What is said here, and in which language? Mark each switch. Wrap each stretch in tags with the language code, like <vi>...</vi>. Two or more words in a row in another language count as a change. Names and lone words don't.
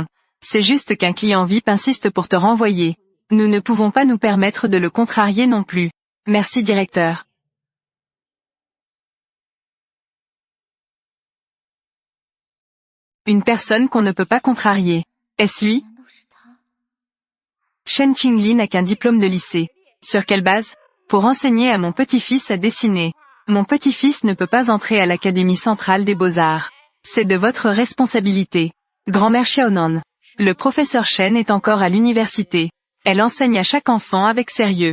<fr>C'est juste qu'un client VIP insiste pour te renvoyer. Nous ne pouvons pas nous permettre de le contrarier non plus. Merci directeur. Une personne qu'on ne peut pas contrarier. Est-ce lui?</fr> <zh>难道是他？</zh> <fr>Shen Qingli n'a qu'un diplôme de lycée. Sur quelle base? Pour enseigner à mon petit-fils à dessiner. Mon petit-fils ne peut pas entrer à l'Académie centrale des beaux-arts. C'est de votre responsabilité. Grand-mère Xiaonan. Le professeur Shen est encore à l'université. Elle enseigne à chaque enfant avec sérieux.</fr>